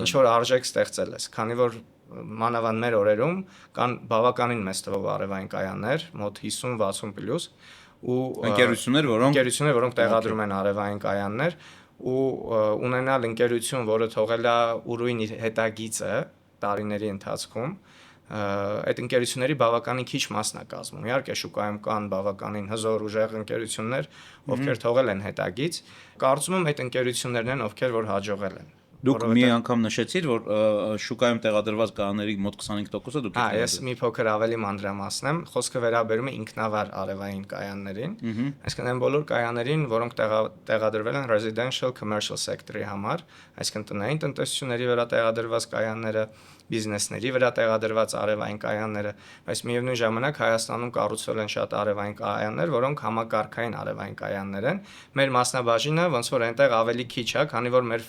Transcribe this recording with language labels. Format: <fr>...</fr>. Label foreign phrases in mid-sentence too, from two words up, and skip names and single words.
<hy>Ինչ որ արժեք ստեղծել ես, քանի որ մանավանդ մեր օրերում կան բավականին մեծ թվով արևային կայաններ, մոտ 50-60 պլյուս, ու ընկերություններ, որոնք տեղադրում են արևային կայաններ, ու ունենալ ընկերություն, որը թողել է ուրույն իր հետագիծը տարիների ընթացքում, այդ ընկերությունների բավականին քիչ մասն է կազմում։ Իհարկե շուկայում կան բավականին հզոր ուժեղ ընկերություններ, ովքեր թողել են հետագից։ Կարծում եմ այդ ընկերություններն են, ովքեր որ հաջողել են։ Դուք մի անգամ նշեցիր, որ շուկայում տեղադրված կայանների մոտ 25%-ը դուք եք ես մի փոքր ավելի մանրամասնեմ, խոսքը վերաբերում է ինքնավար արևային կայաններին, այսինքն այն բոլոր կայաներին, որոնք տեղադրվել են</hy> <en>residential commercial sector-ի</en> <hy>համար, այսինքն տնային տնտեսությունների վրա տեղադրված կայանները, բիզնեսների վրա տեղադրված արևային կայանները, բայց միևնույն ժամանակ Հայաստանում կառուցվել են շատ արևային կայաններ, որոնք համակարգային արևային կայաններ են։ Մեր մասնաբաժինը ոնց որ այնտեղ ավելի քիչ է, քանի որ մեր</hy>